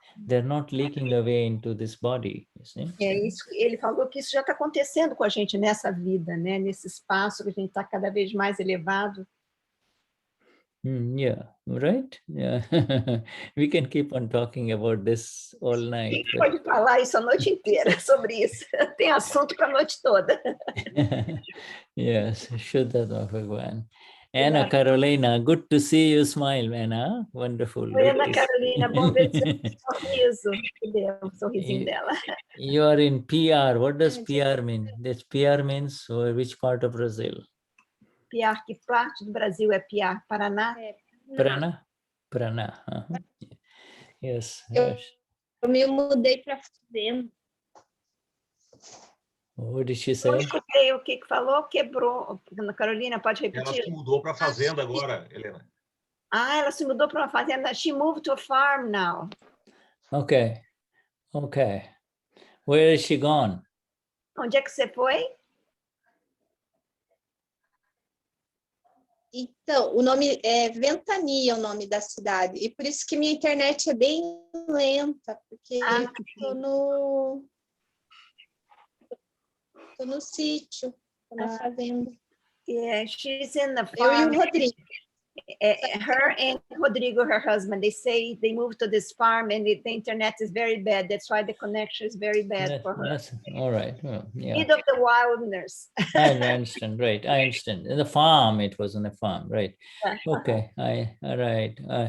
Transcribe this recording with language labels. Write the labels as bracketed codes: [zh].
[en] They're not leaking away into this body, you see. [pt] Ele falou que isso já está acontecendo com a gente nessa vida, né? Nesse espaço que a gente está cada vez mais elevado. [en] Yeah, right? Yeah. We can keep on talking about this all night. [pt] A gente pode falar isso a noite inteira sobre isso. Tem assunto para a noite toda. [en] Yes, Shuddha Bhagwan. Anna Carolina, good to see you smile, Anna. Wonderful. [pt] Oi, Ana Carolina, bom ver seu sorriso. O sorrisinho dela. [en] You are in PR. What does PR mean? This PR means which part of Brazil? [pt] PR, que parte do Brasil é PR? Paraná? [en] Paraná. Paraná. Yes. [pt] Eu me mudei para Fazenda. [en] What did she say? [pt] Eu escutei o que falou, quebrou. Ana Carolina, pode repetir? Ela se mudou para a fazenda agora, Helena. Ah, ela se mudou para uma fazenda. [en] She moved to a farm now. Okay. Where is she gone? [pt] Onde é que você foi? Então, o nome é Ventania, o nome da cidade. E por isso que minha internet é bem lenta, porque estou no sítio, estou na fazenda. [en] Yeah, she's in the [pt] Eu e [en] farm. [pt] o Rodrigo. [en] Her and Rodrigo, her husband, they say they moved to this farm and the internet is very bad. That's why the connection is very bad for her. That's all right. Well, yeah. Mid of the wilderness. I understand, right. I understand. In the farm, it was on a farm, right. Okay, all right.